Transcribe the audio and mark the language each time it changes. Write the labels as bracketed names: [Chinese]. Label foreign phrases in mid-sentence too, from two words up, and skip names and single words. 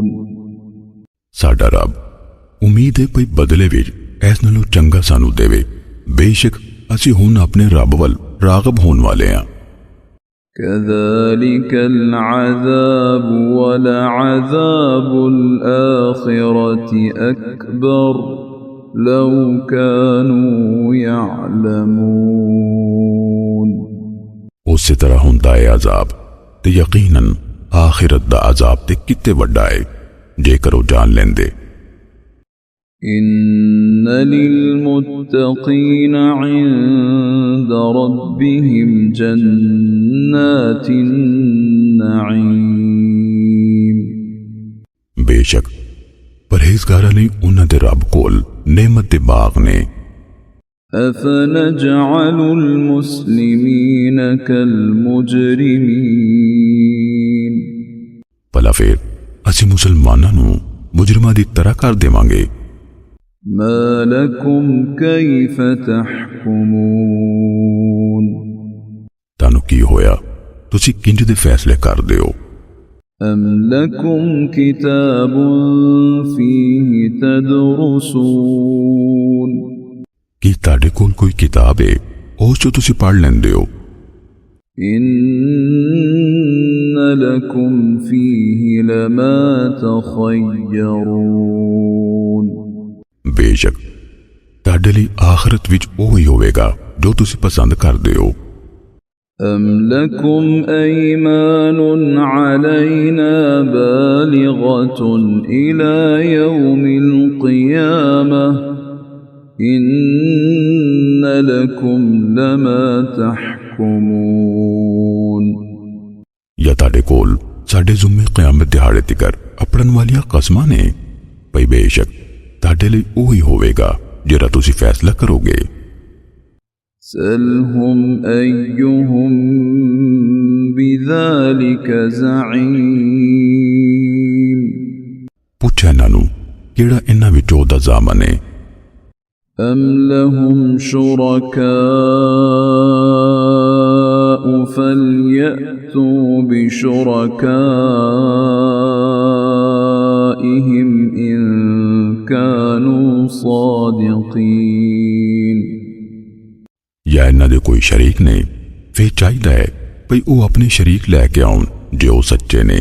[Punjabi] ਸਾਡਾ ਰੱਬ ਉਮੀਦ ਹੈ ਕੋਈ ਬਦਲੇ ਵਿੱਚ ਇਸ ਨਾਲੋਂ ਚੰਗਾ ਸਾਨੂੰ ਦੇਵੇ ਬੇਸ਼ੱਕ ਅਸੀਂ ਹੁਣ ਆਪਣੇ ਰੱਬ ਵੱਲ ਰਾਗਬ ਹੋਣ ਵਾਲੇ ਹਾਂ। [Arabic] كذلك العذاب ولعذاب الآخرة أكبر لو كانوا يعلمون [Punjabi] ਉਸੇ ਤਰ੍ਹਾਂ ਹੁੰਦਾ ਹੈ ਅਜ਼ਾਬ ਤੇ ਯਕੀਨਨ ਆਖਿਰਤ ਦਾ ਅਜ਼ਾਬ ਤੇ ਕਿਤੇ ਵੱਡਾ ਹੈ ਜੇਕਰ ਉਹ ਜਾਣ ਲੈਂਦੇ। [Arabic] إن للمتقين عند ربهم جنات النعيم [Punjabi] ਬੇਸ਼ੱਕ ਪਰਹੇਜ਼ਗਾਰਾਂ ਲਈ ਉਹਨਾਂ ਦੇ ਰੱਬ ਕੋਲ ਨਿਮਤ ਦੇ ਬਾਗ ਨੇ। [Arabic] أفنجعل المسلمين كالمجرمين [Punjabi] ਭਲਾ ਫਿਰ ਅਸੀਂ ਮੁਸਲਮਾਨਾਂ ਨੂੰ ਮੁਜਰਮਾਂ ਦੀ ਤਰ੍ਹਾਂ ਕਰ ਦੇਵਾਂਗੇ। [Arabic] ما لكم كيف تحكمون [Punjabi] ਤੁਹਾਨੂੰ ਕੀ ਹੋਇਆ ਤੁਸੀਂ ਕਿੰਜ ਦੇ ਫੈਸਲੇ ਕਰਦੇ ਹੋ। [Arabic] أم لكم كتاب فيه تدرسون [Punjabi] ਕੀ ਤੁਹਾਡੇ ਕੋਲ ਕੋਈ ਕਿਤਾਬ ਹੈ ਉਸ ਚੋਂ ਤੁਸੀਂ ਪੜ੍ਹ ਲੈਂਦੇ ਹੋ। [Arabic] إن لكم فيه لما تخيرون [Punjabi] ਬੇਸ਼ੱਕ ਤੁਹਾਡੇ ਲਈ ਆਖਰਤ ਵਿੱਚ ਉਹ ਹੀ ਹੋਵੇਗਾ ਜੋ ਤੁਸੀਂ ਪਸੰਦ ਕਰਦੇ ਹੋ। [Arabic] أم لكم أيمان علينا بالغة إلى يوم القيامة إن لكم لما تحكمون [Punjabi] ਜਾਂ ਤੁਹਾਡੇ ਕੋਲ ਸਾਡੇ ਜ਼ਿੰਮੇ ਕਿਆਮਤ ਦਿਹਾੜੇ ਤੀਕਰ ਅਪੜਨ ਵਾਲੀਆਂ ਕਸਮਾਂ ਨੇ ਭਈ ਬੇਸ਼ੱਕ ਤੁਹਾਡੇ ਲਈ ਓਹੀ ਹੋਵੇਗਾ ਜਿਹੜਾ ਤੁਸੀਂ ਫ਼ੈਸਲਾ ਕਰੋਗੇ। [Arabic] سلهم أيهم بذلك زعيم, [Punjabi] ਪੁੱਛ ਇਨ੍ਹਾਂ ਨੂੰ ਕਿਹੜਾ ਇਨ੍ਹਾਂ ਵਿੱਚੋਂ ਦਾ ਜ਼ਾਮਨ ਹੈ। [Arabic] أم لهم شركاء فليأتوا بشركائهم إن كانوا صادقين, [Punjabi] ਯਾ ਇਨ੍ਹਾਂ ਦੇ ਕੋਈ ਸ਼ਰੀਕ ਨੇ ਫਿਰ ਚਾਹੀਦਾ ਹੈ ਭਈ ਵੋ ਆਪਣੇ ਸ਼ਰੀਕ ਲੈ ਕੇ ਆਉਣ ਜੇ ਵੋ ਸੱਚੇ ਨੇ।